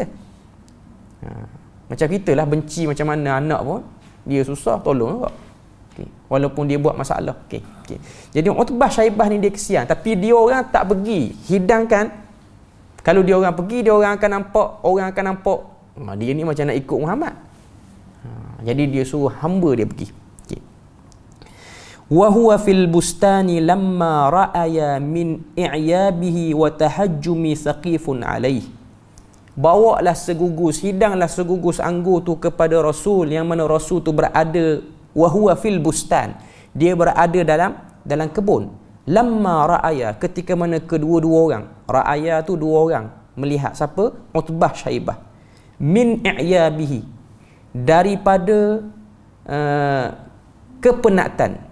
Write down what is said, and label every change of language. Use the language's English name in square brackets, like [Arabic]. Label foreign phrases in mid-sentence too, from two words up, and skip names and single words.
[Malay] Macam kita lah, benci macam mana anak pun, dia susah, tolong juga. Okay. Walaupun dia buat masalah. Okay. Jadi Utbah Syaibah ni dia kesian, tapi dia orang tak pergi hidangkan. Kalau dia orang pergi, dia orang akan nampak dia ni macam nak ikut Muhammad. Jadi dia suruh hamba dia pergi. [Arabic] وهو في البستان لما رأيا من إعيائه وتهجم ثقيف عليه. [Malay] Bawalah segugus, hidanglah segugus anggur tu kepada Rasul, yang mana Rasul tu berada, [Arabic] وهو في البستان, [Malay] dia berada dalam kebun. [Arabic] لما رأيا, [Malay] ketika mana kedua-dua orang, ra'aya tu dua orang melihat. Siapa? Utbah Syaibah. [Arabic] من إعيائه, [Malay] daripada kepenatan.